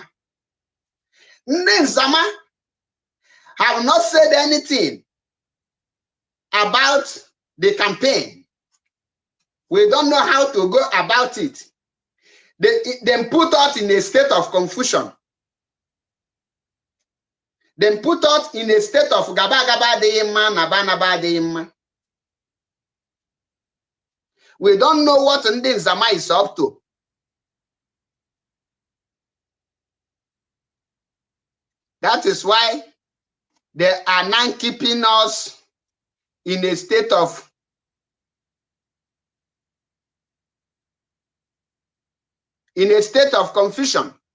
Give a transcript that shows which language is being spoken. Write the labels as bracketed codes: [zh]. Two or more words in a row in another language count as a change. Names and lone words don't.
[en] Indian Zama have not said anything about the campaign. We don't know how to go about it. They put us in a state of confusion. They put us in a state of gaba gaba deyima, naba naba deyima. We don't know what Indian Zama is up to. That is why they are now keeping us in a state of confusion.